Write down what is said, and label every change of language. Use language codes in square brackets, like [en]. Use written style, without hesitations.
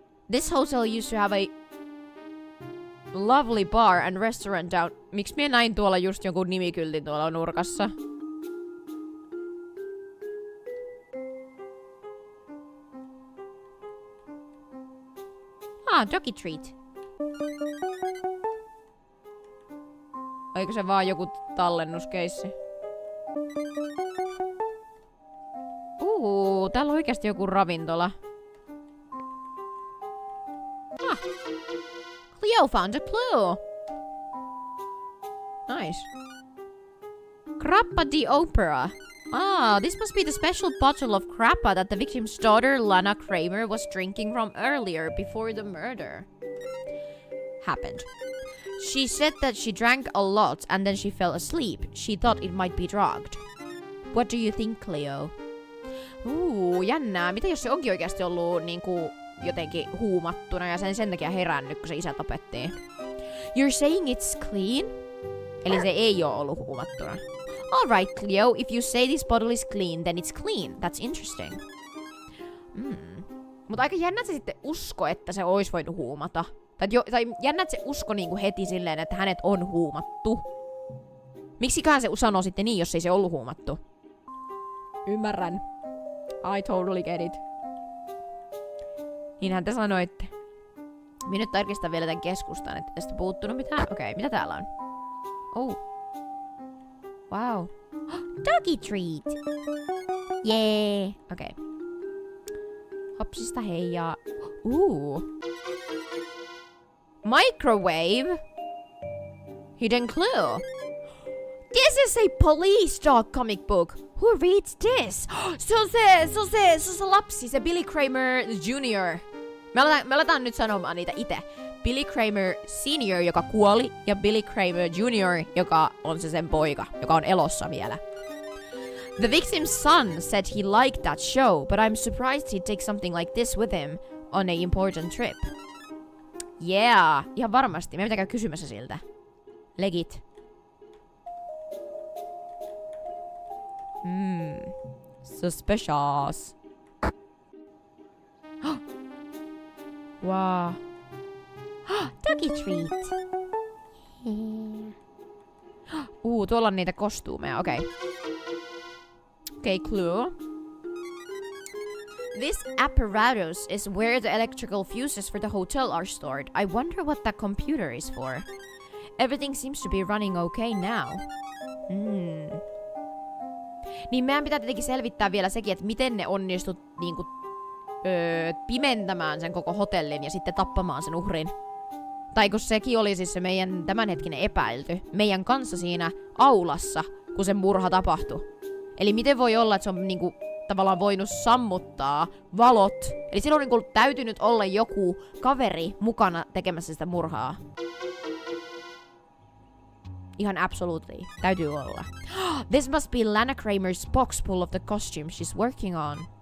[en] This hotel used to have a lovely bar and restaurant down. [fi] Miksi minä näin tuolla just jonkun nimikyltin tuolla nurkassa? [en] doggy treat. [fi] Oiko se vaan joku tallennuskeissi? Täällä on oikeasti joku ravintola. [en] Cleo found a clue. Nice. Crappa di Opera. This must be the special bottle of crappa that the victim's daughter, Lana Kramer, was drinking from earlier before the murder happened. She said that she drank a lot and then she fell asleep. She thought it might be drugged. What do you think, Cleo? [fi] Jännää. Mitä jos se onkin oikeasti ollut niinku jotenkin huumattuna ja sen takia herännyt, kun se isä tapettiin? [en] You're saying it's clean? [fi] Eli se ei oo ollut huumattuna. [en] Alright, Cleo, if you say this bottle is clean, then it's clean. That's interesting. [fi] Mutta aika jännä, että se sitten usko, että se ois voinut huumata. Tai jännä, että se usko niinku heti silleen, että hänet on huumattu. Miksiköhän se sanoo sitten niin, jos ei se ollut huumattu? Ymmärrän. [en] I totally get it. [fi] Niinhän te sanoitte. Minä nyt tarkistan vielä tämän keskustan, että tästä puuttunut mitään. Okei, mitä täällä on? Wow. [en] Doggy treat. [fi] Yeah. Okei. Hopsista heijaa. [en] Microwave. Hidden clue. This is a police dog comic book. Who reads this? [fi] Se on se lapsi, se Billy Kramer Jr. Me aletaan nyt sanomaan niitä itse. Billy Kramer Senior, joka kuoli, ja Billy Kramer Jr., joka on se sen poika, joka on elossa vielä. [en] The victim's son said he liked that show, but I'm surprised he'd take something like this with him on a important trip. [fi] Yeah, ihan varmasti. Me pitää käydä kysymässä siltä. [en] Legit. Suspicious. Wow. Doggy treat. [fi] Tuolla on niitä kostuumeja, okei. [en] Okay, clue. This apparatus is where the electrical fuses for the hotel are stored. I wonder what that computer is for. Everything seems to be running okay now. [fi] Niin meidän pitää tietenkin selvittää vielä sekin, että miten ne onnistut niinku pimentämään sen koko hotellin ja sitten tappamaan sen uhrin. Tai kun sekin oli siis se meidän tämänhetkinen epäilty. Meidän kanssa siinä aulassa, kun se murha tapahtui. Eli miten voi olla, että se on niinku tavallaan voinut sammuttaa valot. Eli silloin on niinku täytynyt olla joku kaveri mukana tekemässä sitä murhaa. Ihan absolutely. Täytyy olla. [en] This must be Lana Kramer's box full of the costumes she's working on.